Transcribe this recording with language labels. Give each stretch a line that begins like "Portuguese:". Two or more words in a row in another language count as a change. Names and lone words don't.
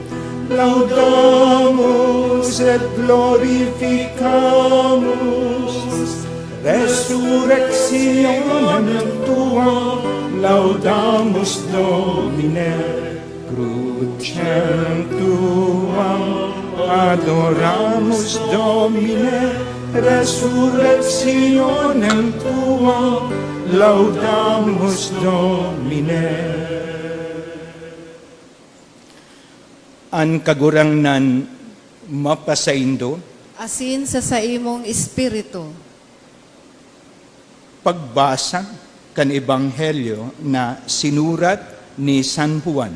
Latin: Laudamus et glorificamus resurrectionem tuam, laudamus Domine, crucem tuam, adoramus Domine, resurrectionem tuam, laudamus Domine.
Bikol: Ang kagurangnan mapasaindo, Asin sa saimong espiritu. pagbasa kan ebanghelyo na sinurat ni San Juan.